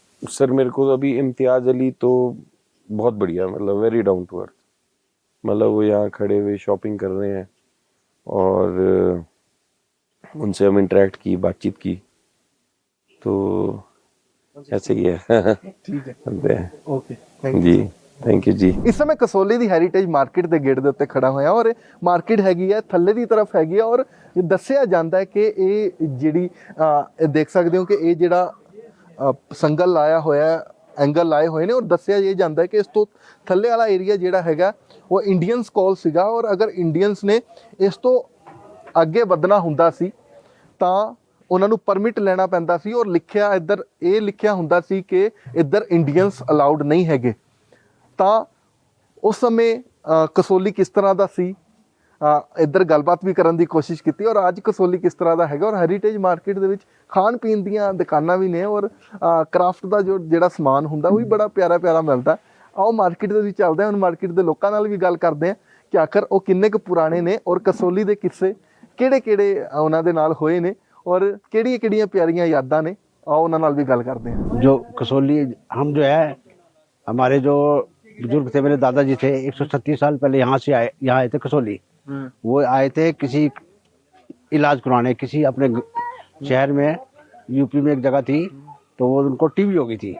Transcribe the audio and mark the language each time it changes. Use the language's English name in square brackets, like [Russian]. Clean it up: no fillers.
[Hindi] Sir मेरे को अभी इम्तियाज अली तो बहुत बढ़िया, मतलब वेरी डाउन टू अर्थ। मतलब वो यहाँ खड़े हुए शॉपिंग कर रहे हैं और उनसे हम इंटरेक्ट की, बातचीत की, तो ऐसे ही है। ठीक है, okay, thank ji, thank you जी। [Punjabi] ਇਸ ਸਮੇਂ ਕਸੌਲੀ ਦੀ ਹੈਰੀਟੇਜ ਮਾਰਕੀਟ ਦੇ ਗੇਟ ਦੇ ਉੱਤੇ ਖੜਾ ਹੋਇਆ ਔਰ ਮਾਰਕੀਟ ਹੈਗੀ ਹੈ ਥੱਲੇ ਦੀ ਤਰਫ ਹੈਗੀ ਹੈ ਔਰ ਦੱਸਿਆ ਜਾਂਦਾ ਹੈ ਕਿ ਇਹ ਜਿਹੜੀ ਦੇਖ ਸਕਦੇ ਹੋ ਕਿ ਇਹ ਜਿਹੜਾ ਸੰਗਲ ਲਾਇਆ ਹੋਇਆ ਐਂਗਲ ਲਾਏ ਹੋਏ ਨੇ ਔਰ ਦੱਸਿਆ ਇਹ ਜਾਂਦਾ ਹੈ ਕਿ ਇਸ ਤੋਂ ਥੱਲੇ ਵਾਲਾ ਏਰੀਆ ਜਿਹੜਾ ਹੈਗਾ ਉਹ ਇੰਡੀਅਨਸ ਕੋਲ ਸੀਗਾ ਔਰ ਅਗਰ ਇੰਡੀਅਨਸ ਨੇ ਇਸ ਤੋਂ ਅੱਗੇ ਵਧਣਾ ਹੁੰਦਾ ਸੀ ਤਾਂ ਉਹਨਾਂ ਨੂੰ ਪਰਮਿਟ ਲੈਣਾ ਪੈਂਦਾ ਸੀ ਔਰ ਲਿਖਿਆ ਇੱਧਰ ਇਹ ਲਿਖਿਆ ਹੁੰਦਾ ਸੀ ਕਿ ਇੱਧਰ ਇੰਡੀਅਨਸ ਅਲਾਉਡ ਨਹੀਂ ਹੈਗੇ। ਤਾਂ ਉਸ ਸਮੇਂ ਕਸੌਲੀ ਕਿਸ ਤਰ੍ਹਾਂ ਦਾ ਸੀ, ਇੱਧਰ ਗੱਲਬਾਤ ਵੀ ਕਰਨ ਦੀ ਕੋਸ਼ਿਸ਼ ਕੀਤੀ ਔਰ ਅੱਜ ਕਸੌਲੀ ਕਿਸ ਤਰ੍ਹਾਂ ਦਾ ਹੈਗਾ ਔਰ ਹੈਰੀਟੇਜ ਮਾਰਕੀਟ ਦੇ ਵਿੱਚ ਖਾਣ ਪੀਣ ਦੀਆਂ ਦੁਕਾਨਾਂ ਵੀ ਨੇ ਔਰ ਕਰਾਫਟ ਦਾ ਜਿਹੜਾ ਸਮਾਨ ਹੁੰਦਾ ਉਹ ਵੀ ਬੜਾ ਪਿਆਰਾ ਪਿਆਰਾ ਮਿਲਦਾ। ਆਓ ਮਾਰਕੀਟ ਦੇ ਵਿੱਚ ਚੱਲਦੇ ਹਾਂ, ਹੁਣ ਮਾਰਕੀਟ ਦੇ ਲੋਕਾਂ ਨਾਲ ਵੀ ਗੱਲ ਕਰਦੇ ਹਾਂ ਕਿ ਆਖਰ ਉਹ ਕਿੰਨੇ ਕੁ ਪੁਰਾਣੇ ਨੇ ਔਰ ਕਸੌਲੀ ਦੇ ਕਿੱਸੇ ਕਿਹੜੇ ਕਿਹੜੇ ਉਹਨਾਂ ਦੇ ਨਾਲ ਹੋਏ ਨੇ और केड़ियां केड़ियां प्यारियां यादां ने, आओ उन्हां नाल भी गल करते हैं। [Hindi] जो कसौली हम जो है हमारे जो बुजुर्ग थे, मेरे दादाजी थे 136 साल पहले यहाँ आए थे कसौली। वो आए थे किसी इलाज कराने, किसी अपने शहर में, यूपी में एक जगह थी, तो वो उनको टीबी हो गई थी।